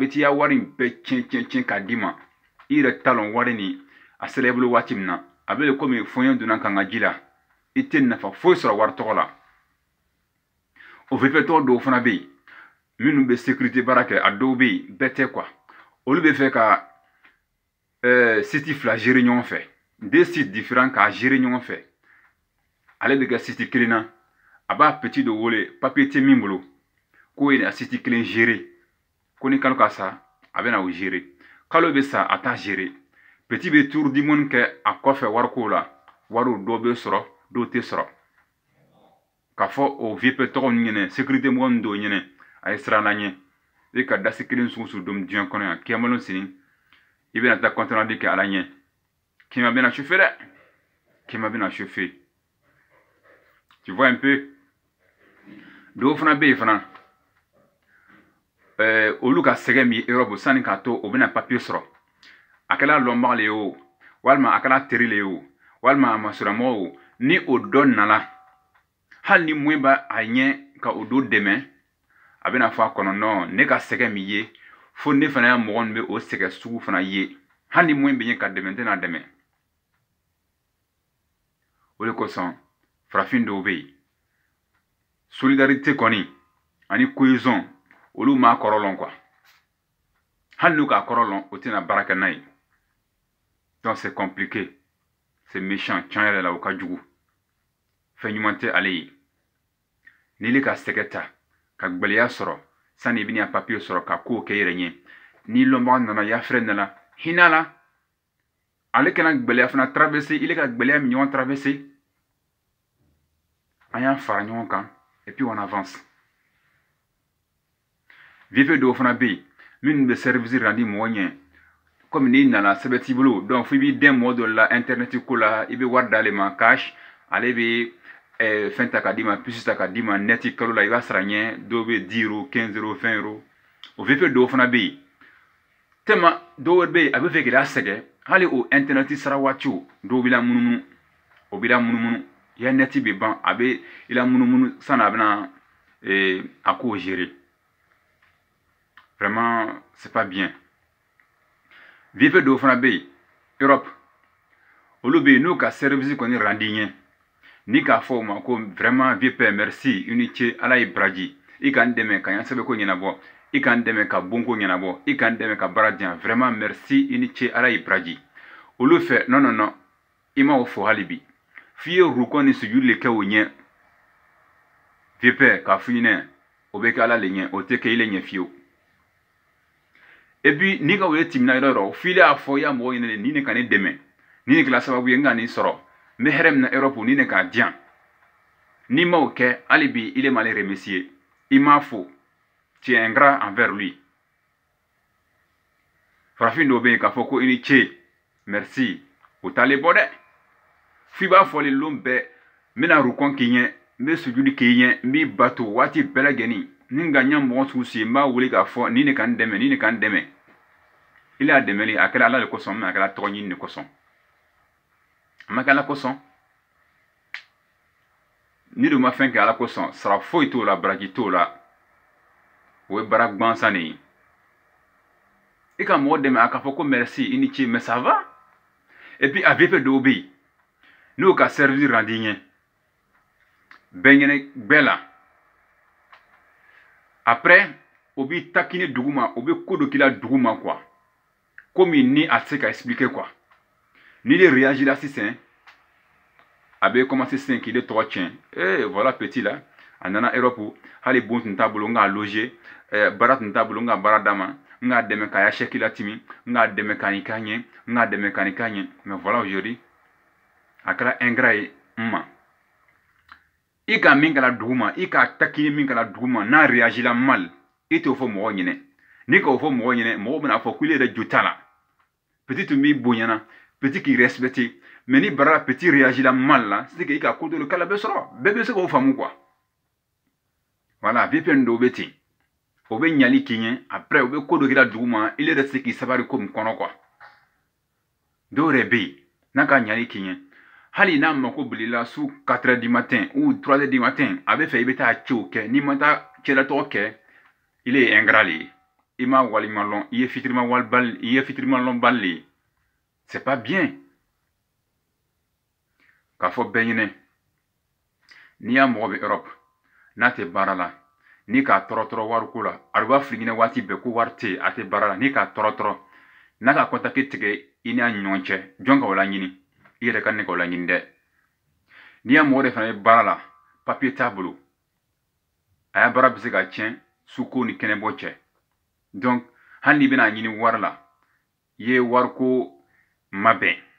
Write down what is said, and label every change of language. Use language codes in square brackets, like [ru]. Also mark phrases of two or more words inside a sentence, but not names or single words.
[bm] bɛ t'i ya wari in bɛɛ tiɲɛ ka di ma i yɛrɛ t'a dɔn wari nin a sera i bolo waati min na a bɛ komi fɔɲɔ donna kan ka ji la i tɛ nafa foyi sɔrɔ wari tɔgɔ la o VP tɔgɔ dɔw fana bɛ yen minnu bɛ sécurité baara kɛ a dɔw bɛ yen bɛɛ tɛ quoi olu bɛ fɛ ka site fila gérer ɲɔgɔn fɛ [fr] 2 sites différents [bm] k'a gérer ɲɔgɔn fɛ ale bɛ kɛ site kelen na a b'a petit dɔ wele papier tɛ min bolo k'o ye a site kelen gérer ko ni kalo ka sa a bɛ na o gérer kalo bɛ sa a t'a gérer petit bɛ [fr] tour du monde [bm] kɛ a kɔfɛ wariko la wariw dɔw bɛ sɔrɔ dɔw tɛ sɔrɔ k'a fɔ o VP tɔgɔ ninnu ɲɛnɛ sécurité mɔgɔ ninnu dɔw ɲɛnɛ a ye siran an ɲɛ i ka dasi kelen sugu dɔn diɲɛ kɔnɔ yan kiyamalo sini i bɛna taa compte-rendu kɛ ala ɲɛ kima bɛna chauffer dɛ kima bɛna chauffer [fr] tu vois un peu [bm] dɔw fana bɛ yen fana olu ka sɛgɛ min Europe sanni k'a to o bɛna papier sɔrɔ a kɛra lɔnbaga le ye o walima a kɛra teri le ye o walima a masuramɔgɔ o ni o dɔ nana hali ni moyen b'a a ɲɛ ka o dɔ dɛmɛ a bɛna fɔ a kɔnɔ non ne ka sɛgɛ min ye fo ne fana ya mɔgɔ min bɛ o sɛgɛ sugu fana ye hali ni moyen bɛ ɲɛ ka dɛmɛ n tɛna dɛmɛ o de kosɔn farafin dɔw bɛ yen solidarité kɔni ani cohésion olu m'a kɔrɔ lɔn quoi hali n'u k'a kɔrɔ lɔn o tɛna baara kɛ n'a ye [fr] donc c'est compliqué c'est méchant [bm] tiɲɛ yɛrɛ la o ka jugu fɛn ɲuman tɛ ale ye n'i ka sɛgɛ ta ka gbɛlɛya sɔrɔ sani i bɛna papier sɔrɔ ka kow kɛ i yɛrɛ ɲɛ ni lɔnbaga nana yafrɛ nana hinɛ la ale kana gbɛlɛya fana traverser ile ka gbɛlɛya min ɲɔgɔn traverser an y'an fara ɲɔgɔn kan [fr] et puis on avance [bm] VP dɔw fana bɛ yen minnu bɛ [fr] service rendu [bm] mɔgɔ ɲɛ comme n'i nana sɛbɛn t'i bolo donc fo i b'i dɛn mɔgɔ dɔ la internet ko la i bɛ wari d'ale ma cash ale bɛ fɛn ta ka d'i ma puce ta ka d'i ma net kalo la i b'a sara ɲɛ dɔw bɛ 10 €, 15 €, 20 € o VP dɔw fana bɛ yen tellement dɔw bɛ yen a bɛ fɛ k'i la sɛgɛn hali o internet sara waatiw dɔw b'i la munumunu o b'i la munumunu ya net bɛ ban a bɛ i la munumunu sanni a bɛna a ko gérer [fr] vraiment c'est pas bien [bm] VP dɔw fana bɛ yen Europe olu bɛ yen n'u ka service kɔni rendu ɲɛ ni k'a fɔ o ma ko vraiment VP merci i ni ce ala ye baraji i ka n dɛmɛ ka n sɛbɛnko ɲɛnabɔ i ka n dɛmɛ ka bonko ɲɛnabɔ i ka n dɛmɛ ka baara diyan [fr] vraiment merci [bm] i ni ce ala ye baraji olu fɛ [fr] non non non [bm] i ma o fɔ hali bi f'i ye rukɔ ni sujudi le kɛ o ɲɛ VP k'a f'i ɲɛna o bɛ kɛ ala le ɲɛ o tɛ kɛ i le ɲɛ fiyewu [fr] et puis [bm] n'i ka o ye timina yɔrɔ yɔrɔ f'i y'a fɔ i y'a mɔgɔ ɲini ni ne ka ne dɛmɛ ni ne kɛra sababu ye n ka nin sɔrɔ n bɛ hɛrɛ min na Europe ni ne k'a diyan n'i ma o kɛ hali bi [fr] il est mal remercié [bm] i m'a fo [fr] tu es ingrat envers lui [bm] farafin dɔw bɛ yen k'a fɔ ko i ni ce merci o t'ale bɔ dɛ f'i b'a fɔli lon bɛɛ n bɛna rukɔn k'i ɲɛ n bɛ sujudi k'i ɲɛ n b'i bato waati bɛɛ lajɛlen ni n ka ɲɛ mɔgɔ sugu si n b'a wele k'a fɔ ni ne ka n dɛmɛ ni ne ka n dɛmɛ il a dɛmɛli a kɛra ala de kosɔn mɛ a kɛra tɔgɔ ɲini de kosɔn a ma kɛ ala kosɔn ni dun ma fɛn kɛ ala kosɔn sara foyi t'o la baraji t'o la o ye baara gansan de ye i ka mɔgɔ dɛmɛ a k'a fɔ ko merci i ni ce [fr] mais ça va et puis [bm] a VP dɔw bɛ yen n'o ka [fr] service rendu [bm] ɲɛ bɛɛ ɲɛnɛ bɛɛ la après o b'i takini dugu ma o bɛ ko dɔ k'i la dugu ma quoi komi ni a tɛ se ka [fr] expliquer quoi [bm] ni de réagit la sisan a bɛ commencer sisan k'i de tɔgɔ tiɲɛ [fr] voilà petit là [bm] a nana Europe hali bon tun t'a bolo n k'a loger baara tun t'a bolo n ka baara d'a ma n k'a dɛmɛ k'a ya chèque latimi n k'a dɛmɛ k'a nin k'a ɲɛ n k'a dɛmɛ k'a nin k'a ɲɛ [fr] mais voilà aujourd'hui [bm] a kɛra ingrat ye n ma i ka min kɛra dugu ma i ka takini min kɛra dugu ma n'a [fr] réagit mal [bm] i t'o fɔ mɔgɔ ɲinɛ n'i k'o fɔ mɔgɔ ɲinɛ mɔgɔ bɛna fɔ k'ile yɛrɛ jo t'a la petit tun b'i bonyana petit k'i respecté mais ni bara petit [fr] réagit mal [bm] la [fr] c'est que [bm] i ka ko dɔ kala bɛ sɔrɔ bɛɛ bɛ se k'o faamu [fr] quoi voilà [bm] VPN dɔw bɛ ten o bɛ ɲali k'i ɲɛ après o bɛ ko dɔ kɛra dugu ma ile yɛrɛ se k'i sabari ko min kɔnɔ quoi dɔw yɛrɛ bɛ yen n'a ka ɲali k'i ɲɛ hali n'a mako bilila su [fr] 4 heures du matin [bm] ou 3 heures du matin a bɛ fɛ i bɛ taa cɛw kɛ n'i ma taa cɛlatɔgɔ kɛ ile ye ingrat le ye i ma walima lɔn i ye fitirima walibali i ye fitirima lɔn bali le ye [fr] c'est pas bien [bm] k'a fɔ bɛɛ ɲinɛ n'i y'a mɔgɔ bɛ Europe n'a tɛ baara la n'i k'a tɔrɔtɔrɔ wariko la a b'a fili ɲinɛ waati bɛɛ ko wari tɛ a tɛ baara la n'i k'a tɔrɔtɔrɔ n'a ka contacte tigɛ i n'a ɲɔgɔn cɛ jɔn ka o laɲini i yɛrɛ ka ne ka o laɲini dɛ n'i y'a mɔgɔ de fana bɛ baara la papier t'a bolo a y'a baara bɛ se ka tiɲɛ suko ni kɛnɛbɔ cɛ donc hali n'i bɛna ɲini wari la i ye wariko mabɛn